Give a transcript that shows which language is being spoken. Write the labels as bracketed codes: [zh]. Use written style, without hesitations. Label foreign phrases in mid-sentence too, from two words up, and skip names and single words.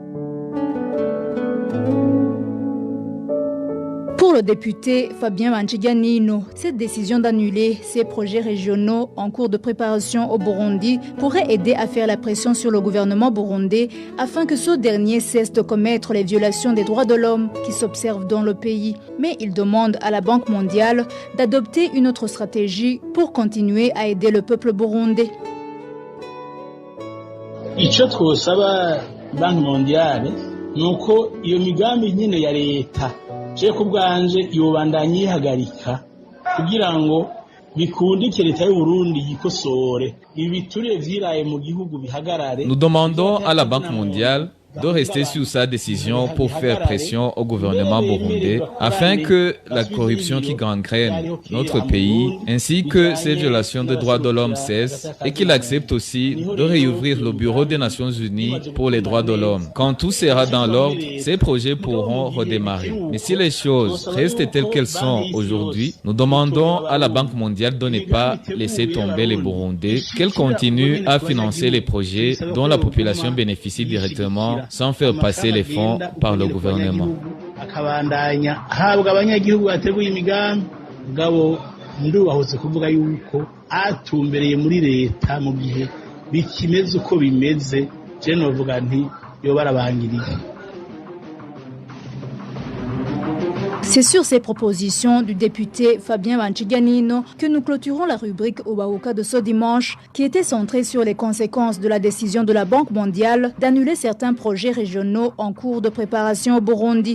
[fr] Pour le député Fabien Manchiganino, cette décision d'annuler ces projets régionaux en cours de préparation au Burundi pourrait aider à faire la pression sur le gouvernement burundais afin que ce dernier cesse de commettre les violations des droits de l'homme qui s'observent dans le pays. Mais il demande à la Banque mondiale d'adopter une autre stratégie pour continuer à aider le peuple burundais. [rn] Icyo twosaba Banki mondiale nuko iyo migambi nyine ya leta je kubwanje yobandanye yihagarika kugira ngo bikundike leta y'u Burundi yikosore ibiturire vyiraye mu gihugu bihagarare. [fr] Nous demandons à la Banque mondiale de rester sur sa décision pour faire pression au gouvernement burundais afin que la corruption qui gangrène notre pays ainsi que ces violations des droits de l'homme cessent et qu'il accepte aussi de réouvrir le Bureau des Nations Unies pour les droits de l'homme. Quand tout sera dans l'ordre, ces projets pourront redémarrer. Mais si les choses restent telles qu'elles sont aujourd'hui, nous demandons à la Banque mondiale de ne pas laisser tomber les Burundais, qu'elle continue à financer les projets dont la population bénéficie directement sans faire passer les fonds par le gouvernement. [rn] ndubahutse kuvuga yuko atumbereye muri leta mu gihe bikimeze uko bimeze je novuga nti yo barabangiriye. [fr] C'est sur ces propositions du député Fabien Banchiganino que nous clôturons la rubrique Obahuka de ce dimanche qui était centrée sur les conséquences de la décision de la Banque mondiale d'annuler certains projets régionaux en cours de préparation au Burundi.